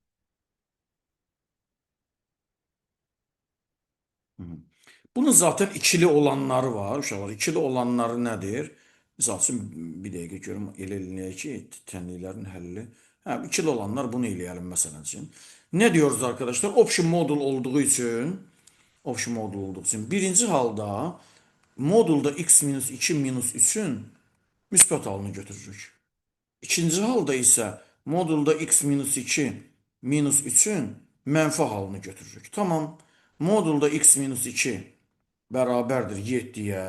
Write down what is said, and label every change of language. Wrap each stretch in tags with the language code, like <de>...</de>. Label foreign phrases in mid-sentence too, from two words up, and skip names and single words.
<tr>Bunun zaten ikili olanları var.</tr> <az>Uşaqlar, ikili olanları nedir? Misal üçün, bir dəqiqə görüm, elə eləyək ki, tənliklərin həlli. Hə, ikili olanlar bunu eləyəlim məsələn üçün.</az> <tr>Ne diyoruz arkadaşlar? Option modul olduğu için,</tr> <az>birinci halda modulda x minus 2 minus 3'ün müsbət halını götürürük. İkinci halda isə modulda x minus 2 minus 3'ün mənfi halını götürürük.</az> <tr>Tamam.</tr> <az>Modulda x minus 2 bərabərdir 7'yə.</az>